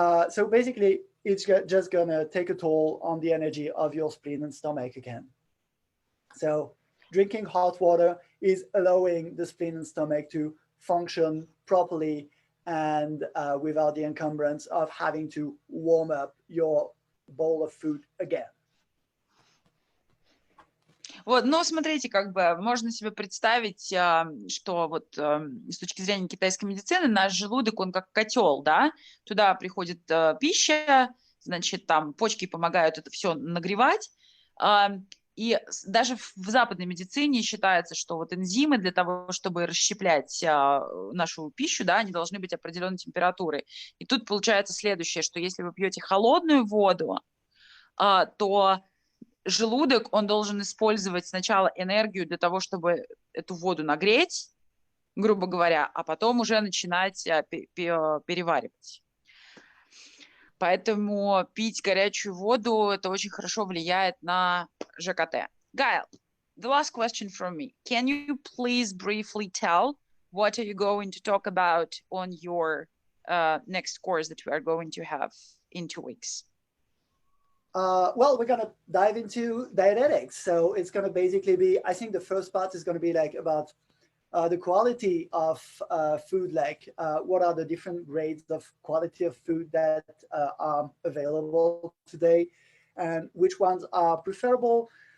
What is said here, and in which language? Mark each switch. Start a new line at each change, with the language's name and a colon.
English: So basically, it's just gonna take a toll on the energy of your spleen and stomach again. So drinking hot water is allowing the spleen and stomach to function properly and without the encumbrance of having to warm up your bowl of food again.
Russian: Вот, ну, смотрите, как бы можно себе представить, что вот с точки зрения китайской медицины наш желудок, он как котел, да, туда приходит пища, значит, там почки помогают это все нагревать, и даже в западной медицине считается, что вот энзимы для того, чтобы расщеплять нашу пищу, да, они должны быть определенной температуры. И тут получается следующее, что если вы пьете холодную воду, то желудок, он должен использовать сначала энергию для того, чтобы эту воду нагреть, грубо говоря, а потом уже начинать переваривать. Поэтому пить горячую воду, это очень хорошо влияет на ЖКТ.
English: Gail, the last question from me. Can you please briefly tell what are you going to talk about on your next course that we are going to have in 2 weeks? Well, we're going to dive into dietetics. So it's going to basically be, I think the first part is going to be like about the quality of food, like what are the different grades of quality of food that are available today and which ones are preferable.